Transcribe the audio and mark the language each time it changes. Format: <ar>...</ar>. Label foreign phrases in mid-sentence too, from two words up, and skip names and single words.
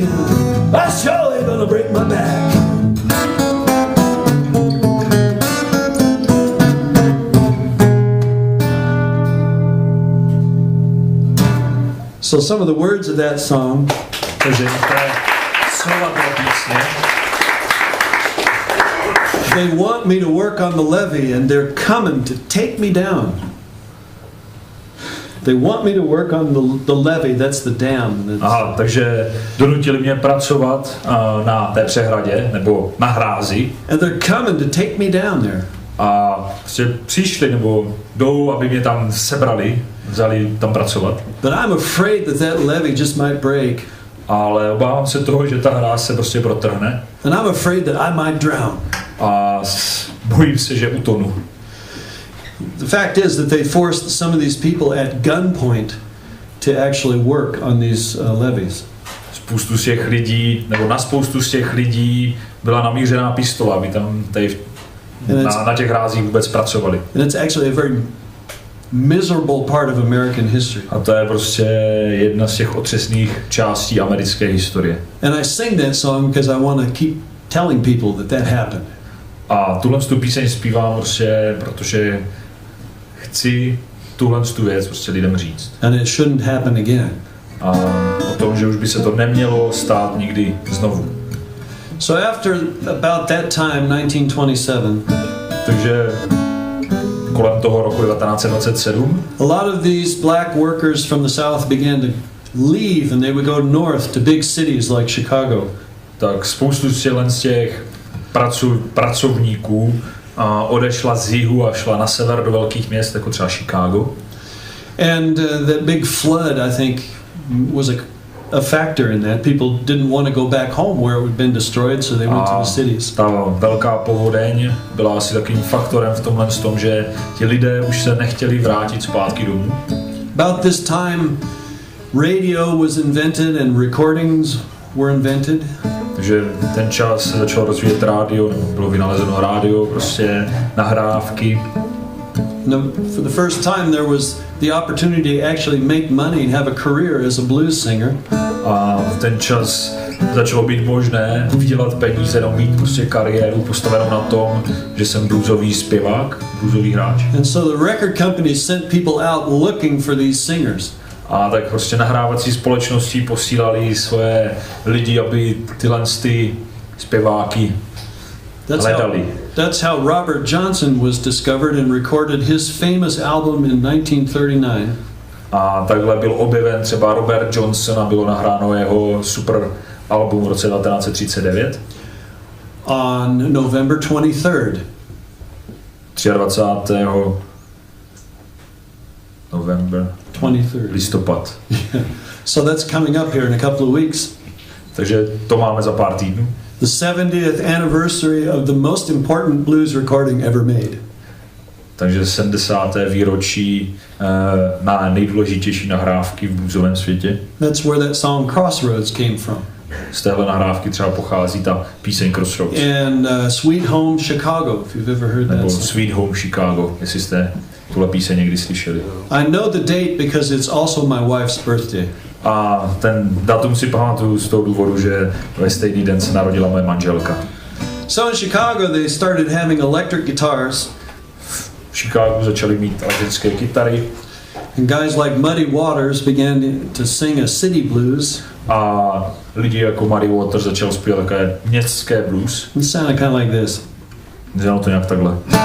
<en>I sure ain't gonna break my back. So some of the words of that song. They want me to work on the levee and they're coming to take me down. They want me to work on the levee, that's the dam.</en> <cs>Aha, takže donutili mě pracovat na té přehradě, nebo na hrázi.</cs> <en>And they're coming to take me down there.</en> <cs>A prostě přišli, nebo jdou, aby mě tam sebrali, vzali tam pracovat.</cs> <en>But I'm afraid that levee just might break.</en> <cs>Ale obávám se toho, že ta hráz se prostě protrhne.</cs> <en>And I'm afraid that I might drown.</en> <cs>A bojím se, že utonu.</cs> <en>The fact is that they forced some of these people at gunpoint to actually work on these levees.</en> <cs>Spoustu z těch lidí, nebo na spoustu z těch lidí byla namířená pistole, aby tam tady na těch hrázích vůbec pracovali.</cs> <en>And it's actually a very miserable part of American history.</en> <cs>A to je prostě jedna z těch otřesných částí americké historie.</cs> <en>And I sing that song because I want to keep telling people that happened.</en> <cs>A tuhle tu píseň zpívám prostě, protože chci tuhle tu věc prostě lidem říct.</cs> <en>And it shouldn't happen again.</en> <cs>A o tom, že už by se to nemělo stát nikdy znovu.</cs> <en>So after about that time, 1927,</en> <cs>takže kolem toho roku 1927,</cs> <en>a lot of these black workers from the South began to leave and they would go north to big cities like Chicago.</en> <cs>Tak spoustu z těch pracovníků odešla z jihu a šla na sever do velkých měst, jako třeba Chicago.</cs> <en>And that big flood, I think, was a factor in that. People didn't want to go back home where it had been destroyed, so they went to the cities.</en> <cs>Ta velká povodeň byla asi takovým faktorem v tomhle tom, že ti lidé už se nechtěli vrátit zpátky domů.</cs> <en>About this time, radio was invented and recordings were invented.</en> <cs>Takže ten čas se začalo rozvíjet rádio, bylo vynalezeno rádio, prostě nahrávky.</cs> <en>For the first time there was the opportunity to actually make money and have a career as a blues singer.</en> <cs>A v ten čas začalo být možné vydělat peníze, no mít prostě kariéru postavenou na tom, že jsem bluesový zpěvák, bluesový hráč.</cs> <en>And so the record companies sent people out looking for these singers.</en> <cs>A tak prostě nahrávací společnosti posílali svoje lidi, aby tyhle zpěváky hledali.</cs> <en>That's how Robert Johnson was discovered and recorded his famous album in 1939.</en> <cs>A takhle byl objeven třeba Robert Johnson a bylo nahráno jeho super album v roce 1939.</cs> <en>On November 23rd.</en> <cs>23. November.</cs> <en>23rd.</en> <cs>Listopad.</cs> <en>So that's coming up here in a couple of weeks.</en> <cs>Takže to máme za pár týdnů.</cs> <en>The 70th anniversary of the most important blues recording ever made.</en> <cs>Takže 70. výročí na nejdůležitější nahrávky v bluesovém světě.</cs> <en>That's where that song Crossroads came from.</en> <cs>Z téhle nahrávky třeba pochází ta píseň Crossroads.</cs> <en>And Sweet Home Chicago, if you've ever heard that.</en> <cs>Nebo Sweet Home Chicago, jestli jste tuhle píseň někdy slyšeli.</cs> <en>I know the date because it's also my wife's birthday.</en> <cs>A ten datum si pamatuju z toho důvodu, že ve stejný den se narodila moje manželka.</cs> <en>So in Chicago they started having electric guitars.</en> <cs>V Chicagu začali mít elektrické kytary.</cs> <en>And guys like Muddy Waters began to sing a city blues.</en> <cs>A lidi jako Muddy Waters začal zpívat také městské blues.</cs> <en>It sounded kind of like this.</en> <cs>Znělo to nějak takhle.</cs>